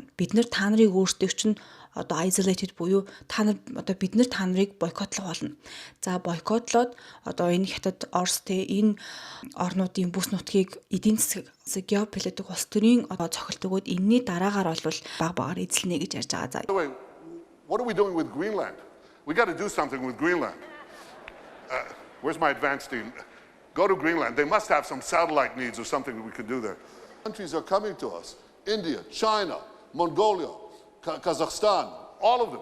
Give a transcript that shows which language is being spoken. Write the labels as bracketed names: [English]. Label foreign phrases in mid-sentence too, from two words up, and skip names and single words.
[Mongolian] Бид нэр та нарыг өөрсдөө чинь одоо isolated буюу та нарыг бойкотлох болно. За бойкотлоод одоо энэ Хятад, Орос энэ орнуудын бүс нутгийг эдийн засаг геополитик улс төрийн одоо цохилт өгөөд энэний дараагаар бол баг-багаар эзэлнэ гэж ярьж байгаа. За [English] What are we doing with Greenland? We got to do something with Greenland. Where's my advanced team? Go to Greenland. They must have some satellite needs or something that we could do there. Countries are coming to us. India, China, Mongolia, Kazakhstan, all of them.